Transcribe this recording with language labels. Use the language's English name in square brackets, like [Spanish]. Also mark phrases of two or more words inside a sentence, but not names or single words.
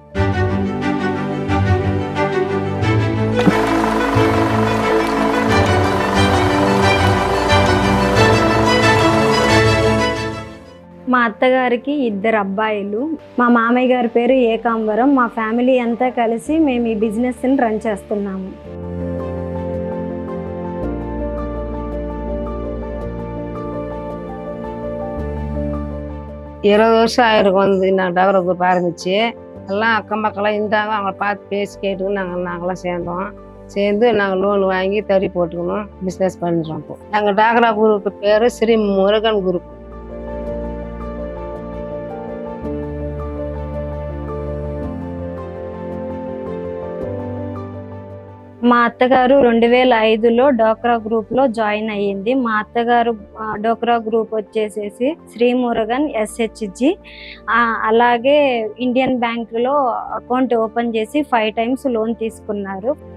[Telugu] మా అత్తగారికి 2 అబ్బాయిలు. మా మామయ్య గారి పేరు ఏకాంబరం. మా ఫ్యామిలీ అంతా కలిసి మేము ఈ బిజినెస్ని రన్ చేస్తున్నాము. [Tamil] இருபது வருஷம் ஆயிருக்கும் நான் டவரை குரூப் ஆரம்பிச்சு. எல்லாம் அக்கம் பக்கம்லாம் இருந்தாங்க. அவங்கள பார்த்து பேசி கேட்டுக்கணும் நாங்களாம் சேர்ந்து நாங்கள் லோன் வாங்கி தறி போட்டுக்கணும் பிஸ்னஸ் பண்ணுறோம். இப்போ எங்கள் டாக்ரா குரூப்பு பேர் ஸ்ரீ முருகன் குரூப். [Telugu] మా అత్తగారు 2005లో డోక్రా గ్రూప్లో జాయిన్ అయ్యింది. మా అత్తగారు డోక్రా గ్రూప్ వచ్చేసేసి శ్రీ మురుగన్ SHG, అలాగే ఇండియన్ బ్యాంకులో [English] account open [Telugu] చేసి 5 times లోన్ తీసుకున్నారు.